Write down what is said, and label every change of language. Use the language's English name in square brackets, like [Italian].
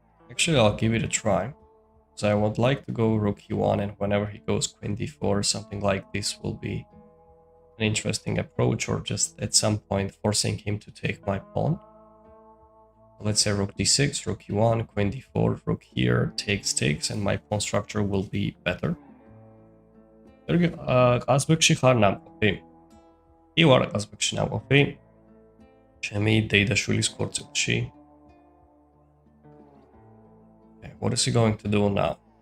[English] Actually, I'll give it a try. So I would like to go rook e1, and whenever he goes queen d4, something like this will be an interesting approach, or just at some point forcing him to take my pawn. Let's say rook d6, rook e1, queen d4, rook here, takes, and my pawn structure will be better. [Georgian] Qazbekshi ხარ ნამყოფი? კი ვარ ყაზბეგში ნამყოფი. ჩემი დეიდაშვილის ქორწილში. [English] Okay, what is he going to do now?